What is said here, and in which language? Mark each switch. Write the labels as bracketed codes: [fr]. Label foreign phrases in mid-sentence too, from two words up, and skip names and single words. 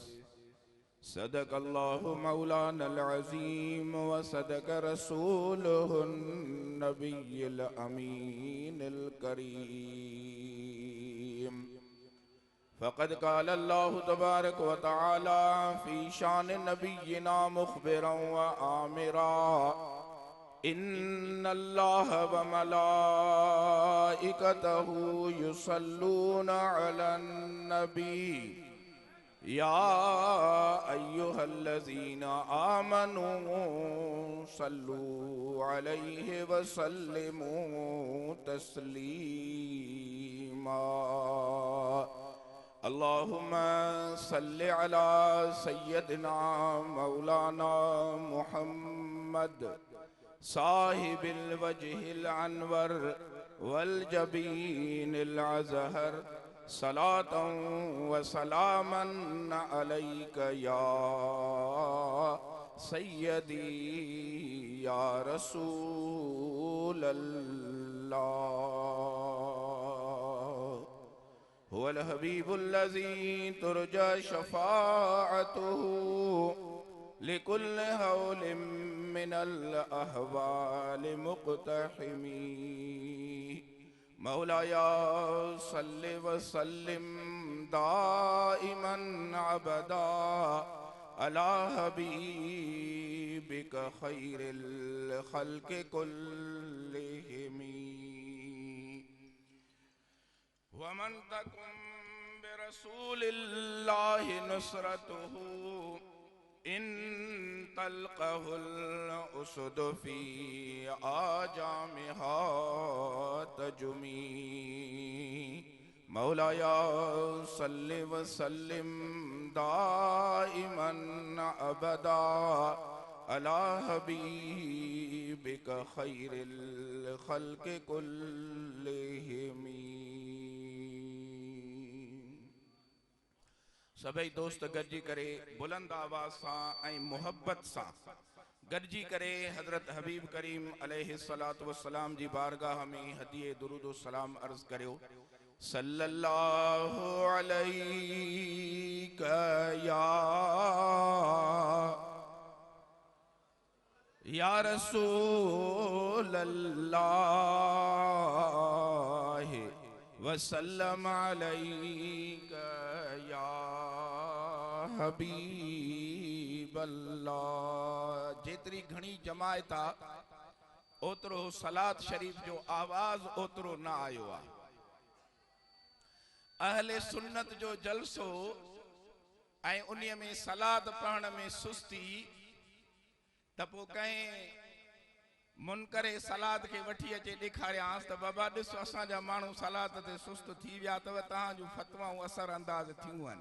[ar] صدق الله مولانا العظيم وصدق رسوله النبي الأمين الكريم. فقد قال الله تبارك وتعالى في شأن نبينا مخبرا وآمرا. إن الله وملائكته يصلون على النبي يا أيها الذين آمنوا صلوا عليه وسلموا تسليما. اللهم صل على سيدنا مولانا محمد صاحب الوجه الأنور والجبين الأزهر. صلاة وسلاما عليك يا سيدي يا رسول الله. هو الحبيب الذي ترجى شفاعته لكل هول من الأهوال مقتحم. مولاي صل وسلم دائما أبدا على حبيبك خير الخلق كلهم. ومن تكم برسول الله نصرته إن تلقه الأسد في آجامها تجم. مولاي صل وسلم دائما أبدا على حبيبك خير الخلق كلهم. [sd] सभई दोस्त गॾिजी करे बुलंद आवाज़ सां ऐं मुहब्बत सां गॾिजी करे हज़रत हबीब करीम [ar] عليه الصلاة والسلام [sd] जी बारगाह में हदिये दुरूद व सलाम अर्ज़ करियो। [ar] صلى الله عليك يا رسول الله وسلم عليك يا حبيب الله. [sd] जेतरी घणी जमायत आ ओतरो सलात शरीफ जो आवाज ओतरो ना आयो आ। अहले सुन्नत जो जलसो ऐं उन्हीअ में सलात पढ़ण में सुस्ती त पोइ कंहिं मुनकरे सलाद के वठी अचे ॾेखारियांसि त बाबा ॾिसो असांजा माण्हू सलाद ते सुस्त थी विया अथव, तव्हांजूं फतवाऊं असर अंदाज़ थियूं आहिनि।